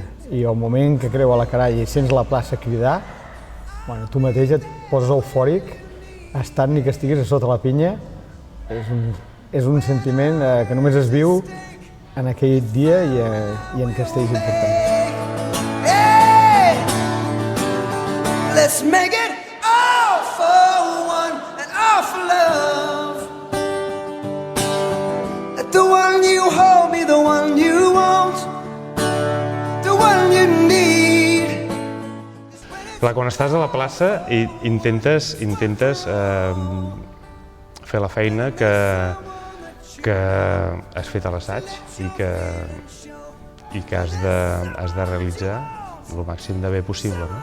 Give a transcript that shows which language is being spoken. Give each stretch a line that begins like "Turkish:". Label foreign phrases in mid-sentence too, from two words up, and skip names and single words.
Catalan: I el moment que creua la caralla i sents la plaça cridar, tu mateix et poses eufòric, estant ni que estiguis a sota la pinya. És un sentiment que només es viu en aquell dia i en castells importants.
English: Hey, let's make it all for one and all for love. Let the one you hold be the one you want, the one you need.
Catalan: Clar, quan estàs a la plaça intentes fer la feina que has fet a l'assaig i que has de realitzar el màxim de bé possible.